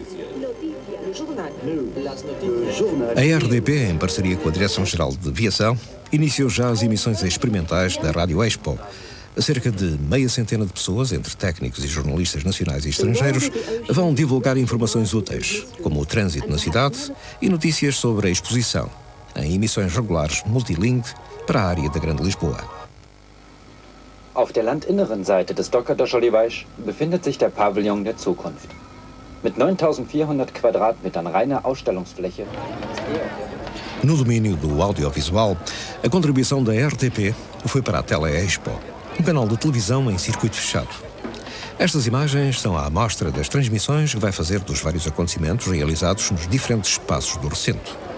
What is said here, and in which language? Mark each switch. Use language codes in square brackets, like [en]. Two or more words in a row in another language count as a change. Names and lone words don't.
[pt] A RDP, em parceria com a Direção-Geral de Aviação, iniciou já as emissões experimentais da Rádio Expo. Cerca de meia centena de pessoas, entre técnicos e jornalistas nacionais e estrangeiros, vão divulgar informações úteis, como o trânsito na cidade e notícias sobre a exposição, em emissões regulares multilingue para a área da Grande Lisboa. [de] Auf der landinneren Seite des Dockerder Olivais befindet sich der Pavillon der Zukunft. Mit 9.400 Quadratmetern reiner Ausstellungsfläche. [pt] No domínio do audiovisual, a contribuição da RTP foi para a Tele Expo, um canal de televisão em circuito fechado. Estas imagens são a amostra das transmissões que vai fazer dos vários acontecimentos realizados nos diferentes espaços do recinto.